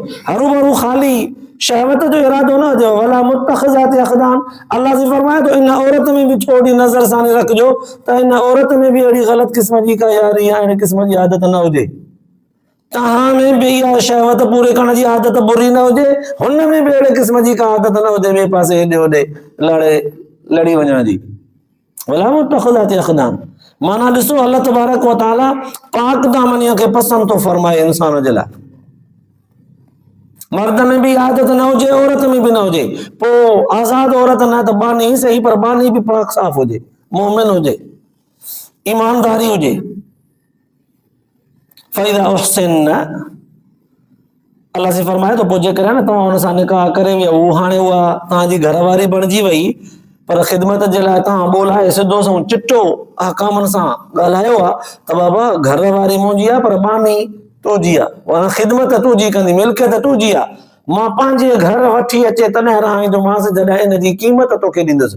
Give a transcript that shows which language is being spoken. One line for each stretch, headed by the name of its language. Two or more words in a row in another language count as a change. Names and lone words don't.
Sindhi: हरू भरू ख़ाली शहवत जो इरादो न हुजे।
Arabic: ولا متخذات أخدان,
Sindhi: अल्लाह जी फरमाए थो इन औरत में बि थोरी नज़र सां रखिजो त इन औरत में बि अहिड़ी ग़लत क़िस्म जी का यारी या अहिड़े क़िस्म जी आदत न हुजे, तव्हां में बि इहा शहवत पूरे करण जी आदत बुरी न हुजे, हुन में बि अहिड़े क़िस्म जी का आदत न हुजे ॿिए पासे हेॾे होॾे लड़ी वञण जी।
Arabic: ولا متخذات أخدان,
Sindhi: माना ॾिसो
Arabic: الله تبارك وتعالى
Sindhi: पाक दामनीअ खे पसंदि थो फरमाए इंसान जे लाइ। मर्द में भी आदत न हुजे, औरत में भी न हुजे, पोइ आज़ाद औरत न त बानी सही, पर बानी भी पाक साफ़ हुजे, मोमिन हुजे, ईमानदारी हुजे।
Arabic: فإذا أحصن,
Sindhi: अल्लाह से फरमाए तो पोइ जेकॾहिं न तव्हां हुन सां निकाह करे विया, हाणे उहा तव्हांजी घरवारी बणिजी वई, पर ख़िदमत जे लाइ तव्हां ॿोलाए सिधो सो चिटो अहकामनि सां ॻाल्हायो आहे त बाबा घरवारी मुंहिंजी आहे पर बानी तुंहिंजी आहे, ख़िदमत तुंहिंजी कंदी, मिल्कियत तुंहिंजी आहे, मां पंहिंजे घर वठी अचे तॾहिं रहाईंदोमांसि जॾहिं इन जी क़ीमत तोखे ॾींदुसि।